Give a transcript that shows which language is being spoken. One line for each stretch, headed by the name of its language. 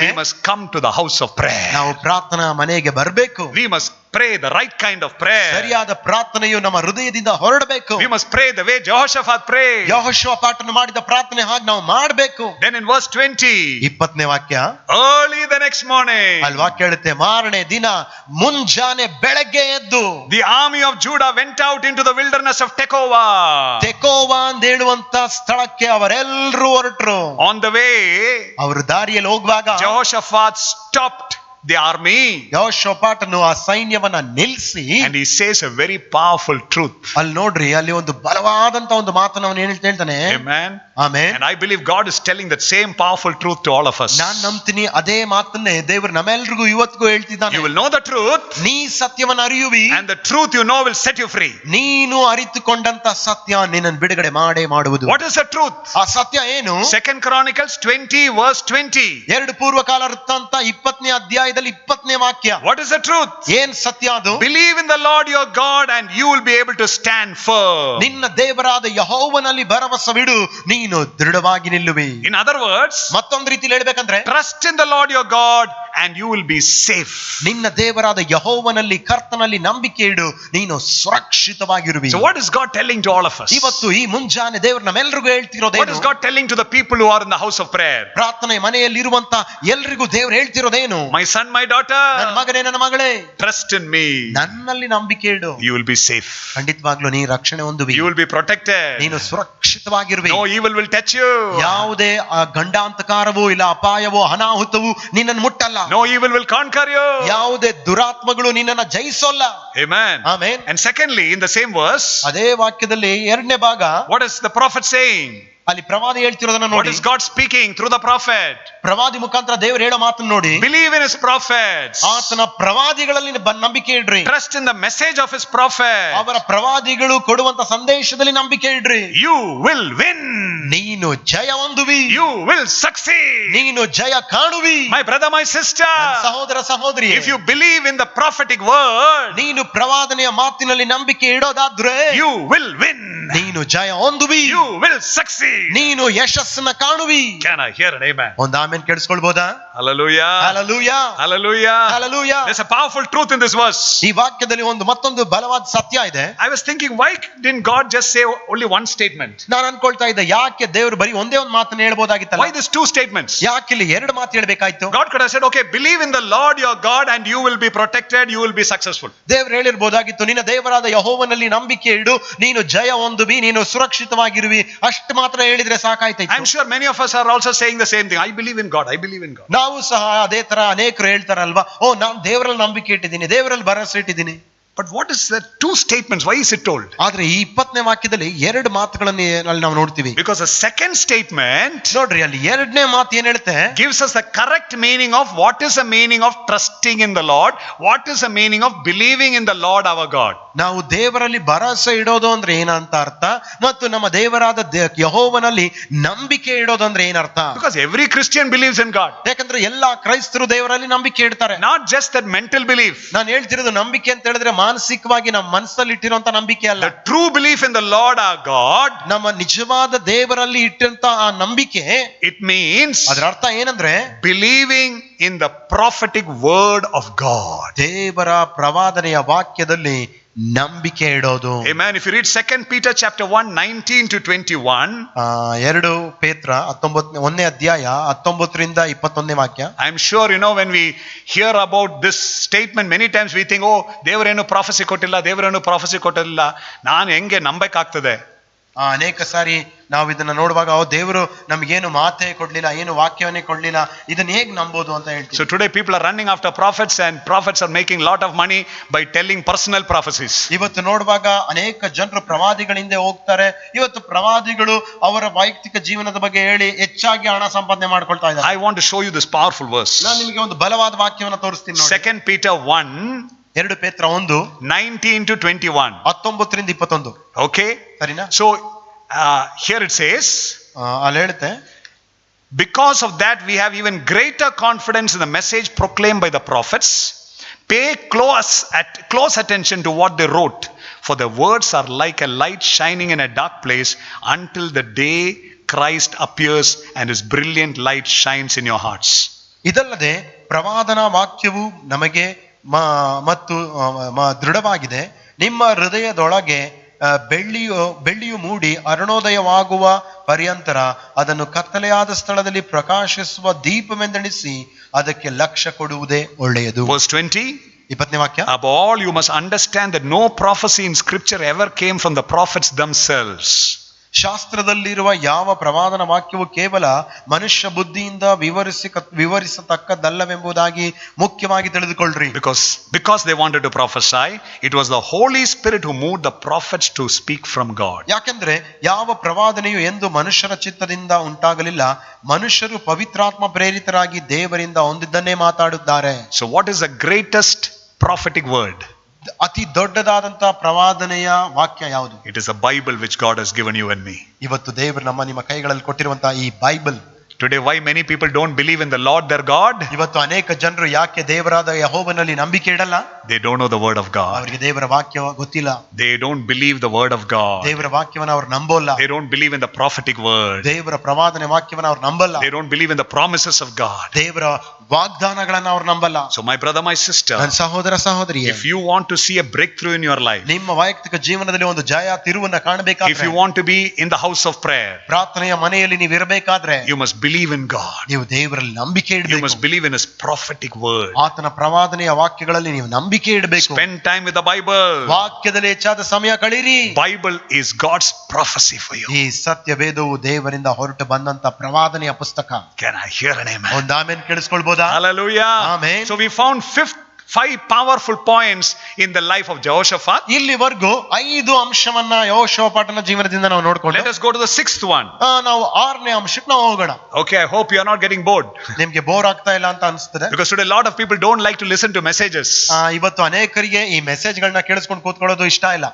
English: we must come to the house of prayer.
Kannada: ನಾವು ಪ್ರಾರ್ಥನಾ ಮನೆಗೆ ಬರಬೇಕು.
English: We must pray the right kind of prayer.
Kannada: ಸರಿಯಾದ ಪ್ರಾರ್ಥನೆಯು ನಮ್ಮ ಹೃದಯದಿಂದ ಹೊರಡಬೇಕು.
English: We must pray the way Jehoshaphat prayed.
Kannada: ಯೆಹೋಷಾಫಾಟನು ಮಾಡಿದ ಪ್ರಾರ್ಥನೆ ಹಾಗೆ ನಾವು ಮಾಡಬೇಕು.
English: Then in verse 20,
Kannada: 20ನೇ ವಾಕ್ಯ,
English: early the next morning,
Kannada: ಅಲ್ಲಿ ವಾಕ್ಯ ಹೇಳುತ್ತೆ, ಮಾರನೇ ದಿನ ಮುಂಜಾನೆ ಬೆಳಗ್ಗೆ ಎದ್ದು
English: the army of Judah went out into the wilderness of Tekoa.
Kannada: ತೆಕೋವಾ ಅಂತ ಹೇಳುವಂತ ಸ್ಥಳಕ್ಕೆ ಅವರೆಲ್ಲರೂ ಹೊರಟರು.
English: On the way,
Kannada: ಅವರು ದಾರಿಯಲ್ಲಿ ಹೋಗುವಾಗ
English: Jehoshaphat stopped the army
Kannada: ಯೆಹೋಷಾಫಾಟನು ಆ ಸೈನ್ಯವನ್ನ ನಿಲ್ಲಿಸಿ,
English: and he says a very powerful truth.
Kannada: ಅಲ್ಲಿ ನೋಡ್ರಿ, ಅಲ್ಲಿ ಒಂದು ಬಲವಾದಂತ ಒಂದು ಮಾತನ್ನು ಅವನು ಹೇಳ್ತಾನೆ.
English: Amen.
Kannada: Amen.
English: And I believe God is telling that same powerful truth to all of us.
Kannada: ನಾನ್ ನಂಬ್ತೀನಿ ಅದೇ ಮಾತನ್ನೇ ದೇವರು ನಮ್ಮೆಲ್ರಿಗೂ ಇವತ್ತಿಗೂ ಹೇಳ್ತಿದ್ದಾನೆ.
English: You will know the truth,
Kannada: ನೀ ಸತ್ಯವನ್ನ ಅರಿಯುವಿ,
English: and the truth you know will set you free.
Kannada: ನೀನು ಅರಿತುಕೊಂಡಂತ ಸತ್ಯ ನಿನ್ನನ್ನು ಬಿಡುಗಡೆ ಮಾಡೇ ಮಾಡುವುದು.
English: What is the truth?
Kannada: ಆ ಸತ್ಯ ಏನು?
English: 2 Chronicles 20 verse 20.
Kannada: 2 ಪೂರ್ವಕಾಲ ವೃತ್ತಾಂತ 20ನೇ ಅಧ್ಯಾಯದಲ್ಲಿ 20ನೇ ವಾಕ್ಯ.
English: What is the truth?
Kannada: ಏನ್ ಸತ್ಯ ಅದು?
English: Believe in the Lord your God and you will be able to stand firm.
Kannada: ನಿನ್ನ ದೇವರಾದ ಯೆಹೋವನಲ್ಲಿ ಭರವಸವಿಡು, ನೀನು ದೃಢವಾಗಿ ನಿಲ್ಲುವಿ.
English: In other words,
Kannada: ಮತ್ತೊಂದು ರೀತಿಯಲ್ಲಿ ಹೇಳ್ಬೇಕಂದ್ರೆ,
English: trust in the Lord your God and you will be safe.
Kannada: ನಿನ್ನ ದೇವರಾದ ಯೆಹೋವನಲ್ಲಿ, ಕರ್ತನಲ್ಲಿ ನಂಬಿಕೆ ಇಡು, ನೀನು ಸುರಕ್ಷಿತವಾಗಿರುವಿ.
English: So what is God telling to all of us?
Kannada: ಇವತ್ತು ಈ ಮುಂಜಾನೆ ದೇವರು ನಮ್ಮೆಲ್ಲರಿಗೂ
English: What
Kannada: ಹೇಳ್ತಿರೋದೇನು?
English: is God telling to the people who are in the house of prayer?
Kannada: ಪ್ರಾರ್ಥನೆ ಮನೆಯಲ್ಲಿ ಇರುವಂತ ಎಲ್ರಿಗೂ ದೇವರು ಹೇಳ್ತಿರೋದೇನು?
English: My son, my daughter,
Kannada: ನನ್ನ ಮಗನೇ, ನನ್ನ ಮಗಳೇ,
English: trust in me.
Kannada: ನನ್ನಲ್ಲಿ ನಂಬಿಕೆ ಇಡು,
English: You will be safe.
Kannada: ಖಂಡಿತವಾಗ್ಲೂ ನೀ ರಕ್ಷಣೆ ಹೊಂದುವಿ.
English: You will be protected.
Kannada: ನೀನು ಸುರಕ್ಷಿತವಾಗಿರುವಿ.
English: No evil will touch you.
Kannada: ಯಾವುದೇ ಗಂಡಾಂತಕಾರವೋ ಇಲ್ಲ ಅಪಾಯವೋ ಅನಾಹುತವೋ ನಿನ್ನನ್ನು ಮುಟ್ಟಲ್ಲ.
English: No evil will conquer you.
Kannada: ಯಾವುದೇ ದುರಾತ್ಮಗಳು ನಿನ್ನನ್ನು ಜಯಿಸೋಲ್ಲ.
English: Amen.
Kannada: Amen.
English: And secondly, in the same verse,
Kannada: ಅದೇ ವಾಕ್ಯದಲ್ಲಿ 2ನೇ ಭಾಗ,
English: what is the prophet saying?
Kannada: ಅಲ್ಲಿ ಪ್ರವಾದಿ ಹೇಳ್ತಿರೋದನ್ನ
English: What
Kannada: ನೋಡಿ.
English: is God speaking through the prophet?
Kannada: ಪ್ರವಾದಿ ಮುಖಾಂತರ ದೇವರು ಹೇಳೋ ಮಾತನ್ನು ನೋಡಿ.
English: Believe in his prophets.
Kannada: ಆತನ ಪ್ರವಾದಿಗಳಲ್ಲಿ ನಂಬಿಕೆ ಇಡ್ರಿ.
English: Trust in the message of his prophet.
Kannada: ಅವರ ಪ್ರವಾದಿಗಳು ಕೊಡುವಂತ ಸಂದೇಶದಲ್ಲಿ ನಂಬಿಕೆ ಇಡ್ರಿ.
English: You will win.
Kannada: ನೀನು ಜಯ ಹೊಂದುವಿ.
English: You will succeed.
Kannada: ನೀನು ಜಯ ಕಾಣುವಿ.
English: My brother, my sister,
Kannada: ಸಹೋದರ ಸಹೋದರಿ,
English: if you believe in the prophetic word,
Kannada: ನೀನು ಪ್ರವಾದನೆಯ ಮಾತಿನಲ್ಲಿ ನಂಬಿಕೆ ಇಡೋದಾದ್ರೆ
English: you will win.
Kannada: ನೀನು ಜಯ ಹೊಂದುವಿ.
English: You will succeed.
Kannada: ನೀನು ಯಶಸ್ಸನ್ನ ಕಾಣುವಿ.
English: Can I hear an amen?
Kannada: ಒಂದು amen ಕೇಳಿಸ್ಕೊಳ್ಬೋದಾ?
English: Hallelujah. Hallelujah. Hallelujah. Hallelujah. There's a powerful truth in this verse.
Kannada: ಈ ವಾಕ್ಯದಲ್ಲಿ ಮತ್ತೊಂದು ಬಲವಾದ ಸತ್ಯ ಇದೆ.
English: I was thinking, why didn't God just say only one statement?
Kannada: ನಾನು ಅನ್ಕೊಳ್ತಾ ಇದ್ದೆ, ಯಾಕೆ ದೇವರು ಬರೀ ಒಂದೇ ಒಂದು ಮಾತನ್ನ ಹೇಳ್ಬೋದಾಗಿತ್ತಲ್ಲ?
English: Why these two statements?
Kannada: ಯಾಕೆ ಇಲ್ಲಿ ಎರಡು ಮಾತು ಹೇಳ್ಬೇಕಾಯ್ತು?
English: God could have said, okay, believe in the Lord your God and you will be protected, you will be successful.
Kannada: ದೇವರು ಹೇಳಿರ್ಬೋದಾಗಿತ್ತು, ನಿನ್ನ ದೇವರಾದ ಯೆಹೋವನಲ್ಲಿ ನಂಬಿಕೆ ಇಡು, ನೀನು ಜಯ ಹೊಂದುವಿ, ನೀನು ಸುರಕ್ಷಿತವಾಗಿರುವಿ, ಅಷ್ಟು ಮಾತ್ರ ಹೇಳಿದ್ರೆ ಸಾಕಾಯ್ತು.
English: I'm sure many of us are also saying the same thing. I believe in God, I believe in God.
Kannada: ನಾವು ಸಹ ಅದೇ ತರ ಅನೇಕರು ಹೇಳ್ತಾರಲ್ವಾ, ಓ ನಾನು ದೇವರಲ್ಲಿ ನಂಬಿಕೆ ಇಟ್ಟಿದ್ದೀನಿ, ದೇವರಲ್ಲಿ ಭರವಸೆ ಇಟ್ಟಿದ್ದೀನಿ.
English: But what is the two statements? Why is it told?
Kannada: ಆದ್ರೆ ಈ 20ನೇ ವಾಕ್ಯದಲ್ಲಿ ಎರಡು ಮಾತುಗಳನ್ನು ಅಲ್ಲಿ ನಾವು ನೋಡ್ತೀವಿ.
English: Because the second statement
Kannada: ನೋಡ್ರಿ, ಅಲ್ಲಿ ಎರಡನೇ ಮಾತು ಏನ್ ಹೇಳುತ್ತೆ,
English: gives us the correct meaning of what is the meaning of trusting in the Lord, what is the meaning of believing in the Lord our God.
Kannada: ನಾವು ದೇವರಲ್ಲಿ ಭರವಸೆ ಇಡೋದು ಅಂದ್ರೆ ಏನಂತ ಅರ್ಥ, ಮತ್ತು ನಮ್ಮ ದೇವರಾದ ಯೆಹೋವನಲ್ಲಿ ನಂಬಿಕೆ ಇಡೋದು ಅಂದ್ರೆ ಏನರ್ಥ.
English: Because every Christian believes in God.
Kannada: ಯಾಕಂದ್ರೆ ಎಲ್ಲಾ ಕ್ರೈಸ್ತರು ದೇವರಲ್ಲಿ ನಂಬಿಕೆ ಇಡ್ತಾರೆ.
English: Not just that mental belief.
Kannada: ನಾನು ಹೇಳ್ತಿರೋದು ನಂಬಿಕೆ ಅಂತ ಹೇಳಿದ್ರೆ ಮಾನಸಿಕವಾಗಿ ನಮ್ಮ ಮನಸ್ಸಲ್ಲಿ ಇಟ್ಟಿರುವಂತ ನಂಬಿಕೆ ಅಲ್ಲ.
English: The true belief in the Lord our God.
Kannada: ನಮ್ಮ ನಿಜವಾದ ದೇವರಲ್ಲಿ ಇಟ್ಟಂತ ಆ ನಂಬಿಕೆ,
English: it means
Kannada: ಅದರ ಅರ್ಥ ಏನಂದ್ರೆ
English: believing in the prophetic word of God.
Kannada: ದೇವರ ಪ್ರವಾದನೆಯ ವಾಕ್ಯದಲ್ಲಿ ನಂಬಿಕೆ ಇಡೋದು.
English: Amen. If you read 2 Peter chapter 1 19 to 21,
Kannada: 2 ಪೇತ್ರ 1ನೇ ಅಧ್ಯಾಯ 19ರಿಂದ 21ನೇ ವಾಕ್ಯ.
English: I'm sure you know, when we hear about this statement, many times we think, oh,
Kannada: ದೇವರೇನು prophecy ಕೊಟ್ಟಿಲ್ಲ, ನಾನು ಹೆಂಗೆ ನಂಬಕ್ಕಾಗ್ತದೆ? ಅನೇಕ ಸಾರಿ ನಾವು ಇದನ್ನ ನೋಡುವಾಗ, ದೇವರು ನಮಗೇನು ಮಾತೇ ಕೊಡ್ಲಿಲ್ಲ, ಏನು ವಾಕ್ಯವನ್ನೇ ಕೊಡ್ಲಿಲ್ಲ, ಇದನ್ನ ಹೇಗೆ ನಂಬೋದು ಅಂತ ಹೇಳ್ತೀವಿ.
English: So today people are running after prophets and prophets are making lot of money by telling personal prophecies.
Kannada: ಇವತ್ತು ನೋಡುವಾಗ ಅನೇಕ ಜನರು ಪ್ರವಾದಿಗಳಿಂದ ಹೋಗ್ತಾರೆ. ಇವತ್ತು ಪ್ರವಾದಿಗಳು ಅವರ ವೈಯಕ್ತಿಕ ಜೀವನದ ಬಗ್ಗೆ ಹೇಳಿ ಹೆಚ್ಚಾಗಿ ಹಣ ಸಂಪಾದನೆ ಮಾಡ್ಕೊಳ್ತಾ ಇದ್ದಾರೆ.
English: I want to show you this powerful verse.
Kannada: ನಾನು ನಿಮಗೆ ಒಂದು ಬಲವಾದ ವಾಕ್ಯವನ್ನು ತೋರಿಸ್ತೀನಿ ನೋಡಿ.
English: 2 Peter 1
Kannada: 2 ಪೇತ್ರ 1
English: 19 to 21.
Kannada: 19ರಿಂದ 21.
English: Okay,
Kannada: ಸರಿನಾ?
English: so here it says,
Kannada: ಅಲ್ಲಿ ಹೇಳುತ್ತೆ,
English: because of that we have even greater confidence in the message proclaimed by the prophets. Pay close attention to what they wrote, for their words are like a light shining in a dark place until the day Christ appears and his brilliant light shines in your hearts.
Kannada: ಇದಲ್ಲದೆ ಪ್ರವಾದನಾ ವಾಕ್ಯವು ನಮಗೆ ಮತ್ತು ದೃಢವಾಗಿದೆ. ನಿಮ್ಮ ಹೃದಯದೊಳಗೆ ಬೆಳ್ಳಿಯು ಮೂಡಿ ಅರುಣೋದಯವಾಗುವ ಪರ್ಯಂತರ ಅದನ್ನು ಕತ್ತಲೆಯಾದ ಸ್ಥಳದಲ್ಲಿ ಪ್ರಕಾಶಿಸುವ ದೀಪವೆಂದೆಣಿಸಿ ಅದಕ್ಕೆ ಲಕ್ಷ್ಯ ಕೊಡುವುದೇ ಒಳ್ಳೆಯದು.
English: Verse 20.
Kannada: 20ನೇ ವಾಕ್ಯ.
English: Above all, you must understand that no prophecy in scripture ever came from the prophets themselves.
Kannada: ಶಾಸ್ತ್ರದಲ್ಲಿರುವ ಯಾವ ಪ್ರವಾದನ ವಾಕ್ಯವು ಕೇವಲ ಮನುಷ್ಯ ಬುದ್ಧಿಯಿಂದ ವಿವರಿಸತಕ್ಕದ್ದಲ್ಲವೆಂಬುದಾಗಿ ಮುಖ್ಯವಾಗಿ ತಿಳಿದುಕೊಳ್ಳ್ರಿ.
English: Because they wanted to prophesy, it was the Holy Spirit who moved the prophets to speak from God.
Kannada: ಯಾಕೆಂದ್ರೆ ಯಾವ ಪ್ರವಾದನೆಯು ಎಂದು ಮನುಷ್ಯರ ಚಿತ್ತದಿಂದ ಉಂಟಾಗಲಿಲ್ಲ, ಮನುಷ್ಯರು ಪವಿತ್ರಾತ್ಮ ಪ್ರೇರಿತರಾಗಿ ದೇವರಿಂದ ಹೊಂದಿದ್ದನ್ನೇ ಮಾತಾಡುತ್ತಾರೆ.
English: So what is the greatest prophetic word?
Kannada: ಅತಿ ದೊಡ್ಡದಾದಂತ ಪ್ರವಾದನೆಯ ವಾಕ್ಯ ಯಾವುದು?
English: It is a Bible which God has given you and me.
Kannada: ಇವತ್ತು ದೇವರು ನಿಮ್ಮ ಕೈಗಳಲ್ಲಿ ಕೊಟ್ಟಿರುವಂತಹ ಈ Bible.
English: Today why many people don't believe in the Lord their God?
Kannada: ಇವತ್ತು ಅನೇಕ ಜನರು ಯಾಕೆ ದೇವರಾದ ಯೆಹೋವನಲ್ಲಿ ನಂಬಿಕೆ ಇಡಲ್ಲ?
English: They don't know the word of God.
Kannada: ಅವರಿಗೆ ದೇವರ ವಾಕ್ಯ ಗೊತ್ತಿಲ್ಲ.
English: They don't believe the word of God.
Kannada: ದೇವರ ವಾಕ್ಯವನ್ನು ಅವರು ನಂಬೋಲ್ಲ.
English: They don't believe in the prophetic word.
Kannada: ದೇವರ ಪ್ರವಾದನೆ ವಾಕ್ಯವನ್ನು ಅವರು ನಂಬಲ್ಲ.
English: They don't believe in the promises of God.
Kannada: ದೇವರ ವಾಗ್ದಾನಗಳನ್ನು ಅವರು ನಂಬಲ್ಲ.
English: So my brother, my sister,
Kannada: ನನ್ನ ಸಹೋದರ ಸಹೋದರಿಯೇ,
English: if you want to see a breakthrough in your life,
Kannada: ನಿಮ್ಮ ವೈಯಕ್ತಿಕ ಜೀವನದಲ್ಲಿ ಒಂದು ಜಯ ತಿರುವನ್ನ ಕಾಣಬೇಕಾದ್ರೆ,
English: if you want to be in the house of prayer,
Kannada: ಪ್ರಾರ್ಥನೆಯ ಮನೆಯಲ್ಲಿ ನೀವು ಇರಬೇಕಾದ್ರೆ,
English: you must believe in God.
Kannada: ನೀವು ದೇವರಲ್ಲಿ ನಂಬಿಕೆ ಇಡಬೇಕು.
English: You must believe in his prophetic word.
Kannada: ಆತನ ಪ್ರವಾದನೆಯ ವಾಕ್ಯಗಳಲ್ಲಿ ನೀವು ನಂಬಿಕೆ ಇಡಬೇಕು.
English: Spend time with the Bible.
Kannada: ವಾಕ್ಯದಲ್ಲಿ ಹೆಚ್ಚಾದ ಸಮಯ ಕಳೆಯಿರಿ.
English: Bible is God's prophecy for you.
Kannada: ಈ ಸತ್ಯ ವೇದವು ದೇವರಿಂದ ಹೊರಟು ಬಂದಂತ ಪ್ರವಾದನೆಯ ಪುಸ್ತಕ.
English: Can I hear an amen?
Kannada: ಒಂದು amen ಕೇಳಿಸ್ಕೊಳ್ಬೋದಾ?
English: Hallelujah. Amen. So we found 5 powerful points in the life of Jehoshaphat.
Kannada: ಇಲ್ಲಿವರೆಗೂ 5 ಅಂಶವನ್ನ ಯೆಹೋಷಾಫಾಟನ ಜೀವನದಿಂದ ನಾವು ನೋಡಿಕೊಂಡು,
English: let us go to the 6th one.
Kannada: ನಾವು 6ನೇ ಅಂಶಕ್ಕೆ ನಾವು ಹೋಗೋಣ.
English: Okay, I hope you are not getting bored.
Kannada: ನಿಮಗೆ ಬೋರ್ ಆಗ್ತಾ ಇಲ್ಲ ಅಂತ ಅನಿಸ್ತದೆ.
English: Because today a lot of people don't like to listen to messages.
Kannada: ಇವತ್ತು ಅನೇಕರಿಗೆ ಈ ಮೆಸೇಜ್ ಗಳನ್ನ ಕೇಳಿಸ್ಕೊಂಡು ಕೂತ್ಕೊಳ್ಳೋದು ಇಷ್ಟ ಇಲ್ಲ.